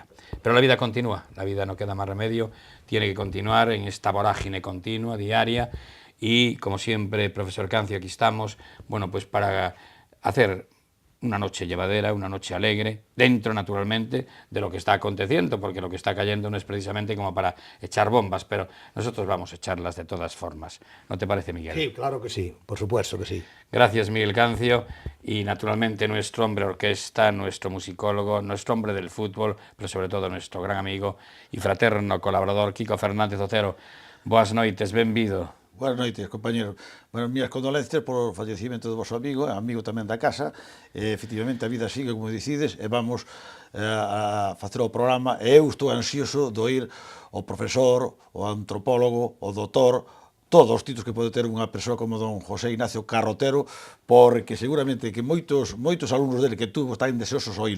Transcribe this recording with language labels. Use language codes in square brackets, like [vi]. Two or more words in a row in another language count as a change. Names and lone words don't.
[es] Pero la vida continúa, la vida no queda más remedio, tiene que continuar en esta vorágine continua, diaria, y como siempre, profesor Cancio, aquí estamos, bueno, pues para hacer una noche llevadera, una noche alegre, dentro naturalmente de lo que está aconteciendo, porque lo que está cayendo no es precisamente como para echar bombas, pero nosotros vamos a echarlas de todas formas. ¿No te parece, Miguel? Sí, claro que sí, por supuesto que sí. Gracias, Miguel Cancio, y naturalmente nuestro hombre orquesta, nuestro musicólogo, nuestro hombre del fútbol, pero sobre todo nuestro gran amigo y fraterno colaborador, Kiko Fernández Otero. [gl] Boas noites, benvido. Buenas noites, compañero. Bueno, minhas condolencias por o fallecimento do vosso amigo tamén da casa. Efectivamente, a vida sigue, como dicides, e vamos a facer o programa. E eu estou ansioso de oír o profesor, o antropólogo, o doutor, todos os títulos que pode ter unha persoa como don José Ignacio Carrotero, porque seguramente que moitos alumnos dele que tuvo están deseosos oílos.